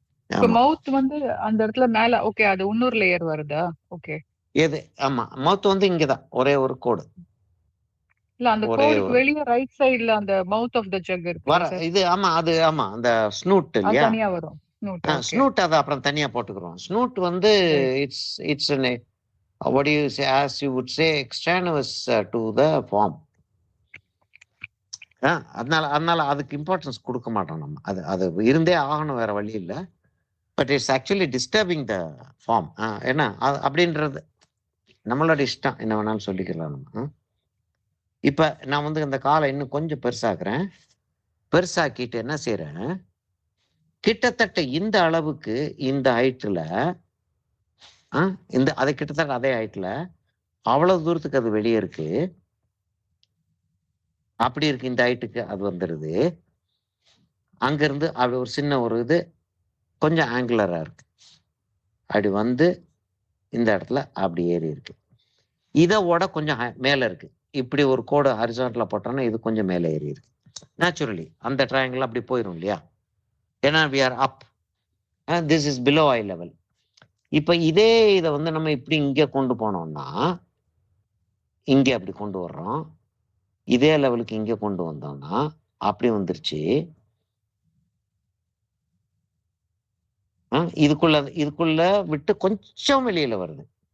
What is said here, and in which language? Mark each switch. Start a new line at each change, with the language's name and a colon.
Tamil: இப்ப மவுத் வந்து அந்த இடத்துல மேல ஓகே அது இன்னொரு லேயர் வருதா? ஓகே எது? ஆமா மவுத் வந்து இங்கதான் ஒரே ஒரு கோடு. இல்ல அந்த கோடுக்கு வெளிய ரைட் சைடுல அந்த மவுத் ஆஃப் தி ஜக் இருக்கு வர இது. ஆமா அது ஆமா அந்த ஸ்னூட் இல்லையா? தனியா வரும். ஸ்னூட் அதை அப்புறம் தனியா போட்டுக்கிறோம். ஸ்னூட் வந்து
English: It's what do you say, as you would say, extraneous to the form.
Tamil: அதனால அதுக்கு இம்பார்ட்டன்ஸ் கொடுக்க மாட்டோம் நம்ம. அது இருந்தே ஆகணும், வேற வழி இல்லை.
English: But it's actually disturbing the form.
Tamil: என்ன அப்படின்றது நம்மளோட இஷ்டம், என்ன வேணாலும் சொல்லிக்கலாம் நம்ம. இப்ப நான் வந்து இந்த காலை இன்னும் கொஞ்சம் பெருசாக்குறேன். பெருசாக்கிட்டு என்ன செய்யறேன், கிட்டத்தட்ட இந்த அளவுக்கு இந்த ஹைட்ல இந்த அதை கிட்டத்தட்ட அதே ஹைட்ல அவ்வளவு தூரத்துக்கு அது வெளியே இருக்கு. அப்படி இருக்கு இந்த ஹைட்டுக்கு அது வந்துடுது. அங்க இருந்து அப்படி ஒரு சின்ன ஒரு இது கொஞ்சம் ஆங்குலரா இருக்கு. அப்படி வந்து இந்த இடத்துல அப்படி ஏறி இருக்கு. இதோட கொஞ்சம் மேல இருக்கு. இப்படி ஒரு கோடு ஹரிசான்டலா போட்டோம்னா இது கொஞ்சம் மேலே ஏறி இருக்கு. நேச்சுரலி அந்த ட்ரையாங்கிள் அப்படி போயிடும் இல்லையா? ஏன்னா
English: we are up, this is below eye level.
Tamil: இப்ப இதே இதை வந்து நம்ம இப்படி இங்க கொண்டு போனோம்னா இங்க அப்படி கொண்டு வர்றோம். இதே லெவலுக்கு இங்க கொண்டு வந்தோம்னா அப்படி வந்துருச்சு. இதுக்குள்ள விட்டு கொஞ்சம் வெளியில வருது.